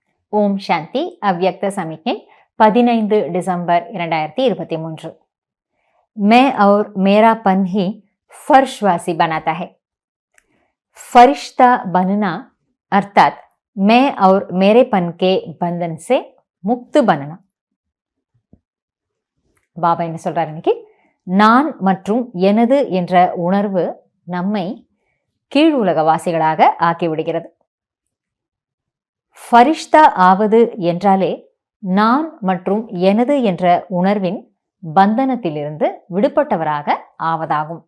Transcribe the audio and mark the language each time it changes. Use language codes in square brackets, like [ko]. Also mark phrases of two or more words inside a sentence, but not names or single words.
[ta] ஓம் சாந்தி. அவ்யக்த சமிக்ஞை 15 டிசம்பர் 2023. [hi] मैं और मेरापन ही फर्शवासी बनाता है. फरिश्ता बनना अर्थात मैं और मेरेपन के बंधन से मुक्त बनना. [ta] பாபா என்ன சொல்றாரு இன்னைக்கு? நான் மற்றும் எனது என்ற உணர்வு நம்மை கீழ் உலகவாசிகளாக ஆக்கிவிடுகிறது. ஃபரிஷ்தா ஆவது என்றாலே நான் மற்றும் எனது என்ற உணர்வின் பந்தனத்திலிருந்து விடுபட்டவராக ஆவதாகும்.